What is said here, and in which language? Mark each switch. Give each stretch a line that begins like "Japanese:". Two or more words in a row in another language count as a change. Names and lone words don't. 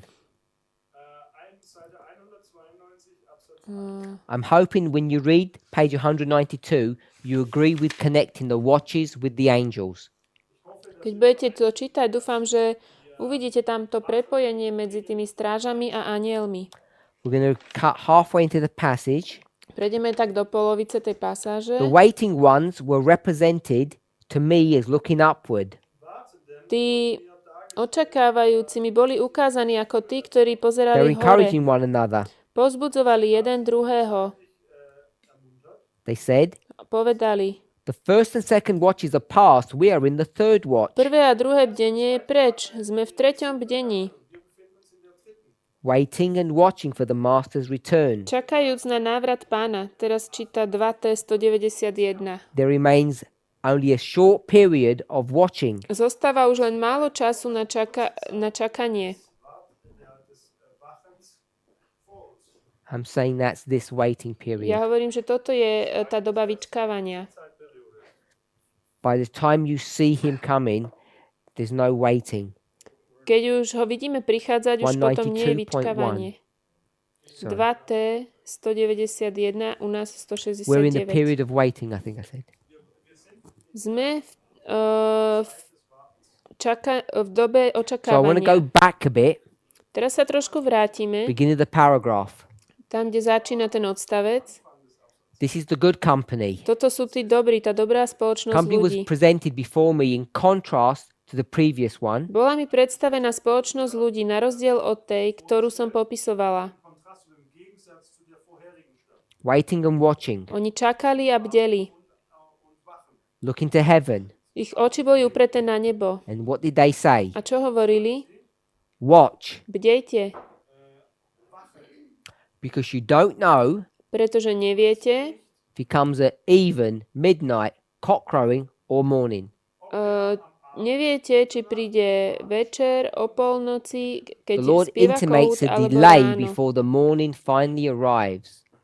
German: Seite 192 Absatz
English: I'm hoping when you read page 192, you agree with connecting the watches with the angels.
Slovak: Keď budete to čítať, dúfam, že uvidíte tam to prepojenie medzi tými strážami a anielmi.
English: We're going to cut halfway into the passage.
Slovak: Prejdeme tak do polovice tej pasáže.
English: The waiting ones were represented to me as looking upward.
Slovak: Tí očakávajúcimi boli ukázaní ako tí, ktorí
English: They're
Slovak: pozerali hore.
English: encouraging one another.
Slovak: Pozbudzovali jeden druhého.
English: They said,
Slovak: Povedali,
English: the first and second watches are past. We are in the third watch,
Slovak: prvé a druhé bdenie je preč. Sme v treťom bdení.
English: waiting and watching for the master's return.
Slovak: Čakajúc na návrat pána. Teraz číta 2T 191.
English: There remains only a short period of watching.
Slovak: Zostáva už len málo času na čakanie.
English: I'm saying that's this waiting
Slovak: Ja
English: period.
Slovak: hovorím, že toto je tá doba vyčkávania.
English: By the time you see him coming, there's no waiting.
Slovak: Keď už ho vidíme prichádzať, už potom nie je 192.1. vyčkávanie.
English: Sorry.
Slovak: 2T 191, u nás
English: We're in the 169. period of waiting, I think I said.
Slovak: Sme v dobe
English: So I want to go
Slovak: očakávania.
English: back a bit,
Slovak: Teraz sa trošku vrátime,
English: beginning of the paragraph.
Slovak: tam, kde začína ten odstavec.
English: This is the good company.
Slovak: Toto sú tí dobrí, tá dobrá spoločnosť
English: Company was
Slovak: ľudí.
English: presented before me in contrast to the previous one.
Slovak: Bola mi predstavená spoločnosť ľudí na rozdiel od tej, ktorú som popisovala.
German: Kontrast zu dem Gegensatz zu der vorherigen Stadt.
English: Waiting and watching,
Slovak: Oni čakali a bdeli.
English: looking to heaven.
Slovak: Ich oči boli upreté na nebo.
English: And what did they say?
Slovak: A čo hovorili?
English: Watch,
Slovak: Bdejte,
English: because you don't know
Slovak: pretože neviete,
English: if it comes at even, midnight, cock crowing, or morning.
Slovak: neviete, či príde večer, o polnoci, keď
English: The Lord
Slovak: spieva
English: intimates
Slovak: kout,
English: a
Slovak: alebo
English: delay
Slovak: ráno.
English: before the morning finally arrives.